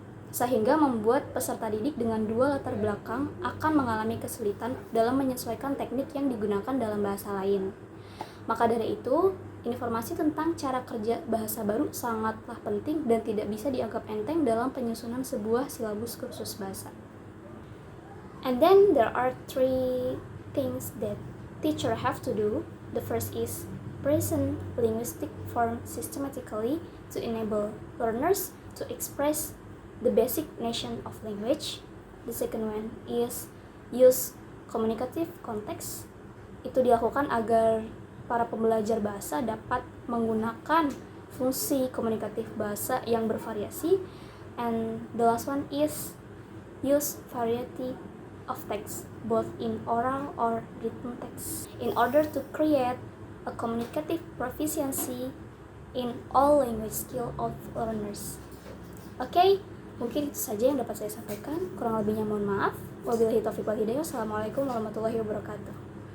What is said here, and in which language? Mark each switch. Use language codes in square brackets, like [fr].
[id] Sehingga membuat peserta didik dengan dua latar belakang akan mengalami kesulitan dalam menyesuaikan teknik yang digunakan dalam bahasa lain. Maka dari itu, informasi tentang cara kerja bahasa baru sangatlah penting dan tidak bisa dianggap enteng dalam penyusunan sebuah silabus kursus bahasa. [en] And then there are three things that teacher have to do. The first is present linguistic form systematically to enable learners to express the basic notion of language. The second one is use communicative context. [id] Itu dilakukan agar para pembelajar bahasa dapat menggunakan fungsi komunikatif bahasa yang bervariasi. [en] And the last one is use variety of text, both in oral or written text, in order to create a communicative proficiency in all language skill of learners. [id] Oke, mungkin itu saja yang dapat saya sampaikan. Kurang lebihnya mohon maaf. Wabillahi taufiq wal hidayah. Assalamualaikum warahmatullahi wabarakatuh.